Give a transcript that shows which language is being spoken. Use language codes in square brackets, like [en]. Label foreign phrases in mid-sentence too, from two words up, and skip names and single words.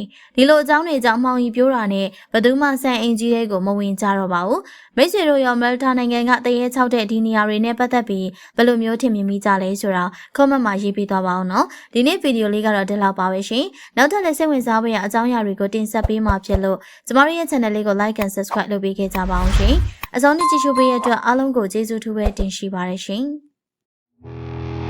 [my] ။ဒီလိုအကြောင်းတွေကြောင့်မှောင်ရီပြိုးတာနဲ့ဘယ်သူမှစံအင်ကြီးတွေကိုမဝင်ကြတော့ပါဘူး။မိတ်ဆွေတို့ရော Melta နိုင်ငံကတရေ6တဲ့ဒီနေရာတွေနဲ့ပတ်သက်ပြီးဘယ်လိုမျိုးထင်မြင်မိကြလဲဆိုတာ comment မှာရေးပေးသွားပါအောင်နော်။ဒီနေ့ဗီဒီယိုလေးကတော့ဒီလောက်ပါပဲရှင်။နောက်ထပ်လည်းစိတ်ဝင်စားဖို့ရအကြောင်းအရာတွေကိုတင်ဆက်ပေးမှာဖြစ်လို့ကျမတို့ရဲ့ channel လေးကို [en] like and subscribe [my] လုပ်ပေးခဲ့ကြပါအောင်ရှင်။အဆုံးထိကြည့်ရှုပေးရတဲ့အတွက်အားလုံးကိုကျေးဇူးထူးပဲတင်ရှိပါတယ်ရှင်။